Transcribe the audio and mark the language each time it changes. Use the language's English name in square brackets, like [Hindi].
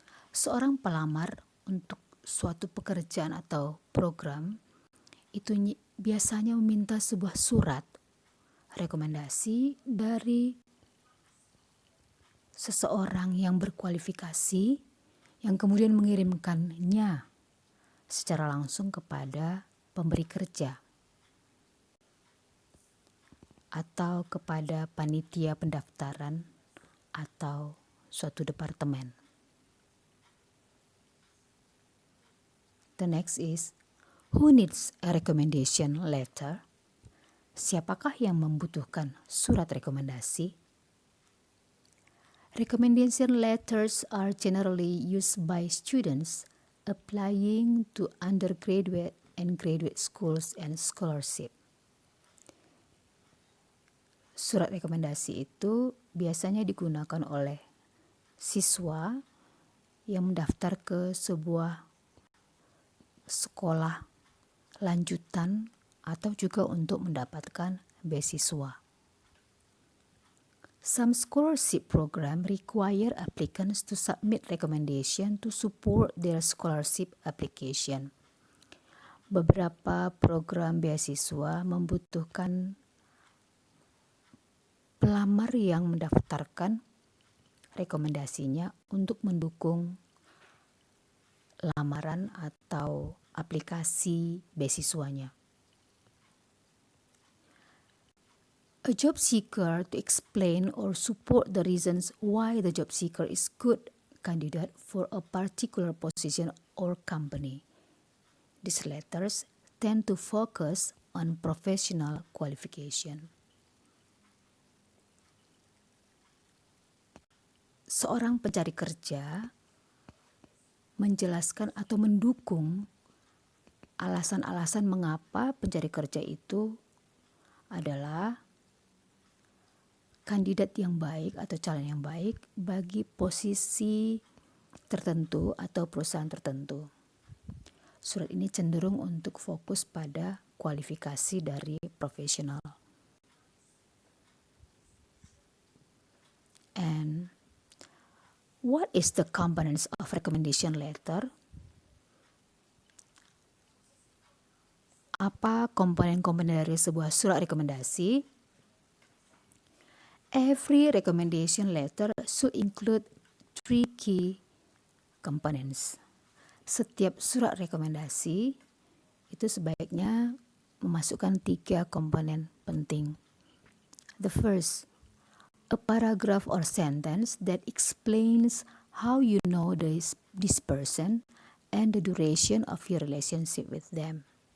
[Indonesian] Seorang pelamar untuk suatu pekerjaan atau program itu biasanya meminta sebuah surat rekomendasi dari seseorang yang berkualifikasi yang kemudian mengirimkannya secara langsung kepada pemberi kerja atau kepada panitia pendaftaran atau suatu departemen. [English] The next is, who needs a recommendation letter? [Indonesian] Siapakah yang membutuhkan surat rekomendasi? [English] Recommendation letters are generally used by students applying to undergraduate and graduate schools and scholarship. [Indonesian] Surat rekomendasi itu biasanya digunakan oleh siswa yang mendaftar ke sebuah sekolah lanjutan atau juga untuk mendapatkan beasiswa. [English] Some scholarship program require applicants to submit recommendation to support their scholarship application. [Indonesian] Beberapa program beasiswa membutuhkan pelamar yang mendaftarkan rekomendasinya untuk mendukung lamaran atau aplikasi beasiswanya. [English] A job seeker to explain or support the reasons why the job seeker is good candidate for a particular position or company. These letters tend to focus on professional qualification. [Indonesian] Seorang pencari kerja menjelaskan atau mendukung alasan-alasan mengapa pencari kerja itu adalah kandidat yang baik atau calon yang baik bagi posisi tertentu atau perusahaan tertentu. Surat ini cenderung untuk fokus pada kualifikasi dari profesional. [English] And what is the components of recommendation letter? [Indonesian] Apa komponen-komponen dari sebuah surat rekomendasi? [English] Every recommendation letter should include 3 key components. [Indonesian] Setiap surat rekomendasi itu sebaiknya memasukkan 3 komponen penting. [English] The first, a paragraph or sentence that explains how you know this person and the duration of your relationship with them.